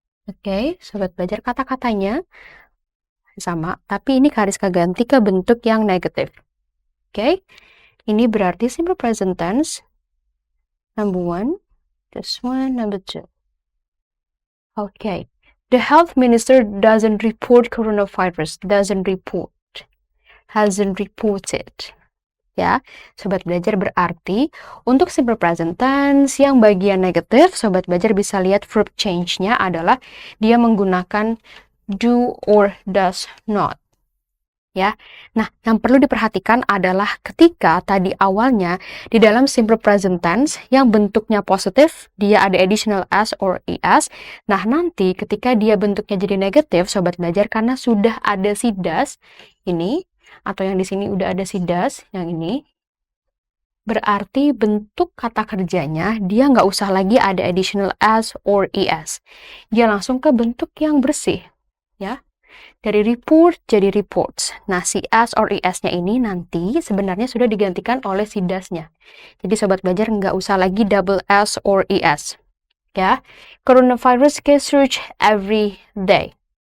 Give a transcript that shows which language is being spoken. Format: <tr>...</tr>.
<id>Oke, sobat belajar, kata-katanya sama, tapi ini garis keganti ke bentuk yang negative. Oke, ini berarti simple present tense. Number 1,</id> <en>this one,</en> <id>number 2.</id> <en>Oke, the health minister doesn't report coronavirus. Doesn't report. Hasn't reported.</en> <id>Ya, sobat belajar, berarti untuk simple present tense yang bagian negatif, sobat belajar bisa lihat verb change-nya adalah dia menggunakan do or does not. Ya, nah yang perlu diperhatikan adalah ketika tadi awalnya di dalam simple present tense yang bentuknya positif, dia ada additional s or es. Nah, nanti ketika dia bentuknya jadi negatif, sobat belajar, karena sudah ada si does ini, atau yang di sini udah ada si does, yang ini, berarti bentuk kata kerjanya dia nggak usah lagi ada additional s or es. Dia langsung ke bentuk yang bersih, ya. Dari report jadi reports. Nah, si s or es-nya ini nanti sebenarnya sudah digantikan oleh si does-nya. Jadi sobat belajar nggak usah lagi double s or es.</id> <en>Ya, coronavirus case surge every day.</en>